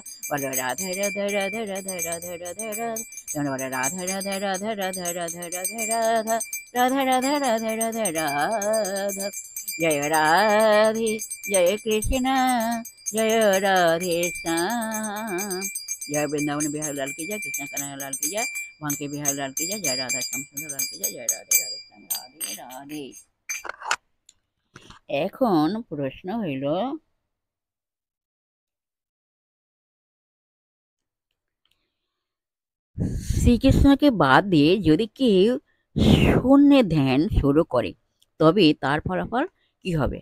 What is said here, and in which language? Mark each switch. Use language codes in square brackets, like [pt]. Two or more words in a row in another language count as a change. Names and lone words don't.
[bn] বলো রাধা রাধা রাধা রাধা রাধা রাধা রাধা। তোমরা বলো রাধা রাধা রাধা রাধা রাধা রাধা রাধা রাধা রাধা রাধা রাধা রাধা। জয় রাধে জয় কৃষ্ণ জয় রাধে শ্যাম। [hi] जय वृंदावन बिहारी लाल की जय, कृष्ण कन्हैया लाल की जय, बांके बिहारी लाल की जय, जय राधा श्याम सुंदर लाल की जय, जय राधे राधे श्याम राधे राधे। [bn] এখন প্রশ্ন হইল, শ্রীকৃষ্ণকে বাদ দিয়ে যদি কেউ শূন্যে ধ্যান শুরু করে তবে তার ফলাফল কি হবে?